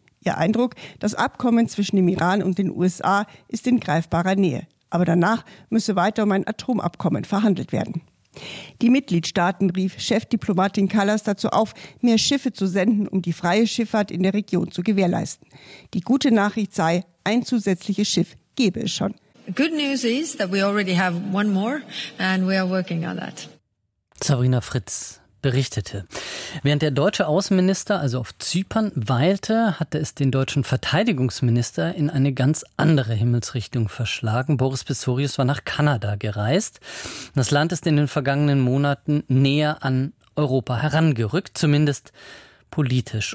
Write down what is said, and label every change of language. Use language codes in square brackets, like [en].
[de] Ihr Eindruck, das Abkommen zwischen dem Iran und den USA ist in greifbarer Nähe. Aber danach müsse weiter um ein Atomabkommen verhandelt werden. Die Mitgliedstaaten rief Chefdiplomatin Kallas dazu auf, mehr Schiffe zu senden, um die freie Schifffahrt in der Region zu gewährleisten. Die gute Nachricht sei, ein zusätzliches Schiff gebe es schon. [en] Good news is that we already have one more and we are working on that. [de] Sabrina Fritz berichtete. Während der deutsche Außenminister also auf Zypern weilte, hatte es den deutschen Verteidigungsminister in eine ganz andere Himmelsrichtung verschlagen. Boris Pistorius war nach Kanada gereist. Das Land ist in den vergangenen Monaten näher an Europa herangerückt, zumindest politisch.